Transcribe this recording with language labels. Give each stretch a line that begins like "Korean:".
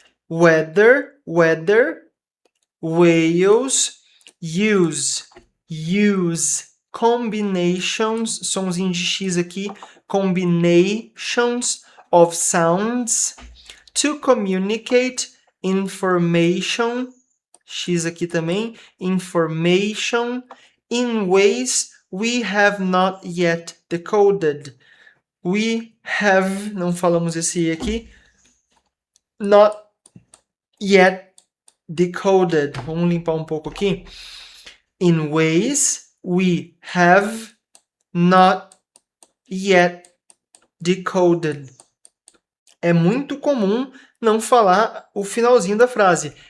English: Weather, whales, use, combinations,
Portuguese: sonzinho de X aqui,
English: combinations of sounds, to communicate, information,
Portuguese: X aqui também,
English: information, in ways we have not yet decoded. We have,
Portuguese: não falamos esse E aqui,
English: not yet decoded.
Portuguese: Vamos limpar um pouco aqui.
English: In ways we have not yet decoded.
Portuguese: É muito comum não falar o finalzinho da frase.